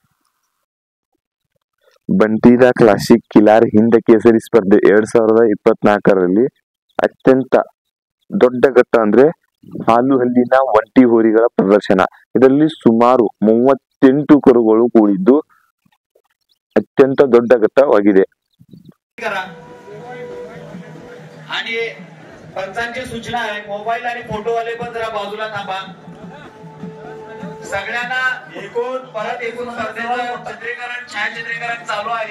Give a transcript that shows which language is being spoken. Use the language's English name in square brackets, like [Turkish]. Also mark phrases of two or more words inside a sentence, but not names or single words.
[Kannada] ಬಂಟೀದ ಕ್ಲಾಸಿಕ್ ಕಿಲಾರ್ ಹಿಂದ ಕೇಸರಿ ಸ್ಪರ್ಧೆ 2024ರಲ್ಲಿ ಅತ್ಯಂತ ದೊಡ್ಡ ಘಟ್ಟ ಅಂದ್ರೆ ಹಾಲು ಹಲ್ಲಿನ ಒಂಟಿ ಹೋರಿಗಳ ಪ್ರದರ್ಶನ. ಇದರಲ್ಲಿ ಸುಮಾರು 38 ಕರುಗಳು ಕೂಡಿದ್ದು अत्यंत ದೊಡ್ಡ ಘಟ್ಟವಾಗಿದೆ. [Marathi] आणि पंचांची सूचना आहे, मोबाईल आणि फोटोवाले पण जरा बाजूला थांबा. सगळ्यांना परत एकूण स्पर्धेचं चित्रीकरण, छायाचित्रीकरण चालू आहे.